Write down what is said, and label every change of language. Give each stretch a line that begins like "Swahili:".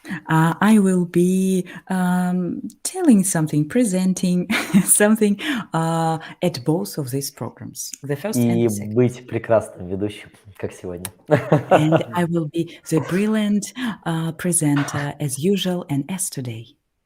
English: I will be telling something, presenting something at both of these programs, the first and
Russian: И
English: the second.
Russian: быть прекрасным ведущим, как сегодня.
English: And I will be the brilliant presenter as usual and as today.